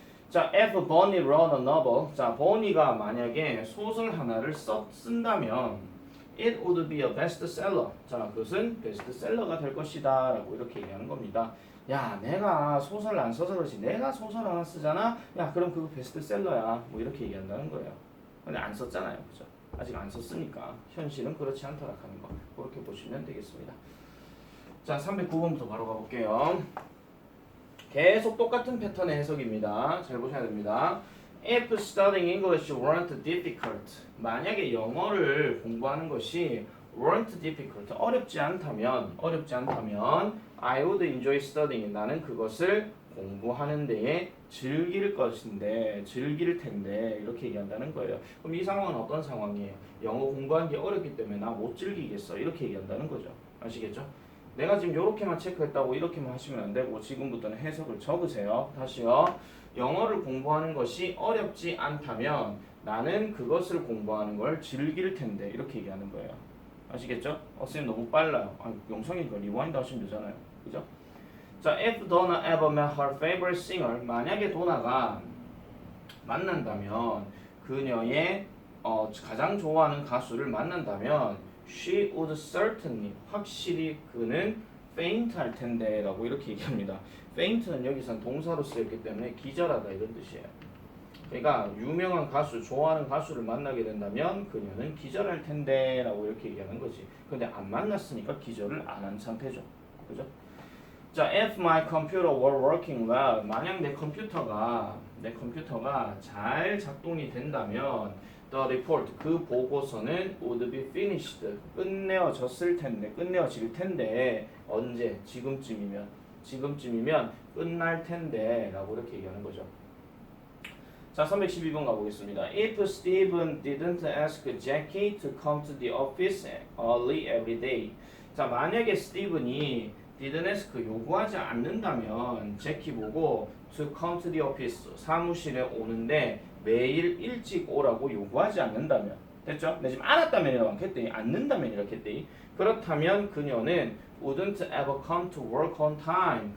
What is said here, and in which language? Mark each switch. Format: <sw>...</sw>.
<ko>자,</ko> <en>if Bonnie wrote a novel.</en> <ko>자, 버니가 만약에 소설 하나를 쓴다면</ko> <en>it would be a bestseller.</en> <ko>자, 그것은 베스트셀러가 될 것이다 라고 이렇게 얘기하는 겁니다. 야, 내가 소설 안 써서 그렇지 내가 소설 하나 쓰잖아. 야, 그럼 그거 베스트셀러야. 뭐 이렇게 얘기한다는 거예요. 근데 안 썼잖아요. 그죠? 아직 안 썼으니까 현실은 그렇지 않다라고 하는 거. 그렇게 보시면 되겠습니다. 자, 309번부터 바로 가볼게요. 계속 똑같은 패턴의 해석입니다. 잘 보셔야 됩니다.</ko> <en>If studying English weren't difficult.</en> <ko>만약에 영어를 공부하는 것이</ko> <en>weren't difficult.</en> <ko>어렵지 않다면</ko> <en>I would enjoy studying.</en> <ko>나는 그것을 공부하는 데에 즐길 텐데 이렇게 얘기한다는 거예요. 그럼 이 상황은 어떤 상황이에요? 영어 공부하는 게 어렵기 때문에 나 못 즐기겠어. 이렇게 얘기한다는 거죠. 아시겠죠? 내가 지금 이렇게만 체크했다고 이렇게만 하시면 안 되고 지금부터는 해석을 적으세요. 다시요. 영어를 공부하는 것이 어렵지 않다면 나는 그것을 공부하는 걸 즐길 텐데 이렇게 얘기하는 거예요. 아시겠죠? 선생님 너무 빨라요. 영상이니까 리와인드 하시면 되잖아요. 그죠? 자,</ko> <en>if Donna ever met her favorite singer.</en> <ko>만약에 도나가 만난다면 그녀의 가장 좋아하는 가수를 만난다면</ko> <en>she would certainly,</en> <ko>확실히 그는 faint 할 텐데 라고 이렇게 얘기합니다. faint는 여기선 동사로 쓰였기 때문에 기절하다 이런 뜻이에요. 그러니까 유명한 가수, 좋아하는 가수를 만나게 된다면 그녀는 기절할 텐데 라고 이렇게 얘기하는 거지. 근데 안 만났으니까 기절을 안 한 상태죠. 그죠?</ko> <en>자, if my computer were working well.</en> <ko>만약 내 컴퓨터가 잘 작동이 된다면</ko> <en>the report,</en> <ko>그 보고서는</ko> <en>would be finished,</en> <ko>끝내어질 텐데 언제? 지금쯤이면 끝날 텐데 라고 이렇게 얘기하는 거죠. 자, 312번 가보겠습니다.</ko> <en>If Steven didn't ask Jackie to come to the office early every day.</en> <ko>자, 만약에 스티븐이</ko> <en>didn't ask,</en> <ko>요구하지 않는다면 제키 보고</ko> <en>to come to the office,</en> <ko>사무실에 오는데 매일 일찍 오라고 요구하지 않는다면, 됐죠? 내 지금 알았다면이라고 했더니 않는다면 이렇게 했더니 그렇다면 그녀는</ko> <en>wouldn't ever come to work on time.</en>